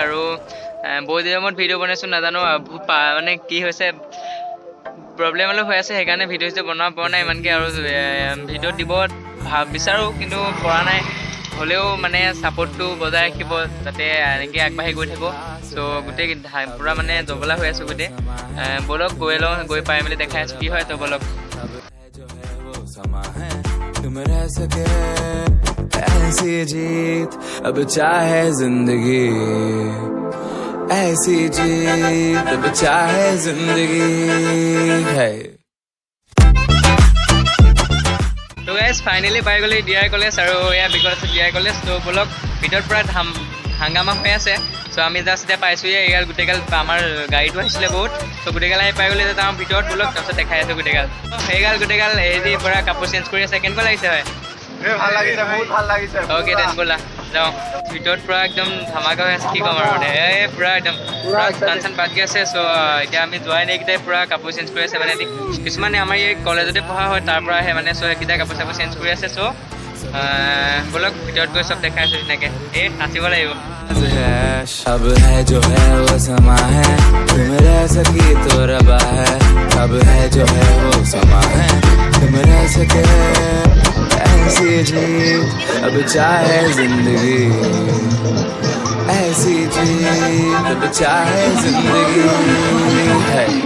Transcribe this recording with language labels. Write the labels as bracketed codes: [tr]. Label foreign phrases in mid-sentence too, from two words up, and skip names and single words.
[as] আৰু বহুত দিনৰ মূৰত ভিডিঅ' বনাইছোঁ, নাজানো মানে কি হৈছে, প্ৰব্লেম অলপ হৈ আছে, সেইকাৰণে ভিডিঅ' বনাব পৰা নাই ইমানকৈ। আৰু ভিডিঅ' দিব বিচাৰোঁ, কিন্তু পৰা নাই। হ'লেও মানে ছাপোৰ্টটো বজাই ৰাখিব, যাতে এনেকৈ আগবাঢ়ি গৈ থাকোঁ। চ' গোটেই পূৰা মানে জবলা হৈ আছোঁ গোটেই। বলক গৈ লওঁ, গৈ পাই মেলি দেখাই আছোঁ কি হয়। তো বলক [hi] ऐसी जीत अब चाहे जिंदगी, ऐसी जीत अब चाहे जिंदगी है। [as] তো গাইজ ফাইনেলি পাই গ'লে DI কলেজ, আৰু এয়া বিকজ আছে DI কলেজ। তো বলক ভিতৰত পূৰা হাংগামা হৈ আছে। চ' আমি জাষ্ট এতিয়া পাইছোঁহি, এইগাল গোটেইগাল আমাৰ গাড়ীটো আহিছিলে বহুত। চ' গোটেইগাল আহি পাই গ'লে যে তাৰ ভিতৰত বলক, তাৰপিছত দেখাই আছোঁ গোটেইগাল। সেইগাল গোটেইগাল হেৰি পৰা কাপোৰ চেঞ্জ কৰি আছে। কেনেকুৱা লাগিছে হয়? ভাল লাগিছে, বহুত ভাল লাগিছে। [en] okay then [as] ব'লা যাওঁ। ভিতৰত পূৰা একদম ধামাকা হৈ আছে, কি ক'ম আৰু মানে পূৰা একদম গান চান বাজি আছে। চ' এতিয়া আমি যোৱাই নাই, এইকেইটাই পূৰা কাপোৰ চেঞ্জ কৰি আছে। মানে কিছুমানে আমাৰ এই কলেজতে পঢ়া হয়, তাৰ পৰা আহে মানে। চ' সেইকেইটাই কাপোৰ চাপোৰ চেঞ্জ কৰি আছে। চ' বলক ভিতৰত গৈ চব দেখাই আছোঁ ধুনীয়াকৈ, নাচিব লাগিব। [hi] अब है जो है वो समा है, तुम रह सकी तो रबा है। अब है जो है वो समा है, तुम रह सके ऐसी जीत अब चाहे जिंदगी, ऐसी जीत अब चाहे जिंदगी है।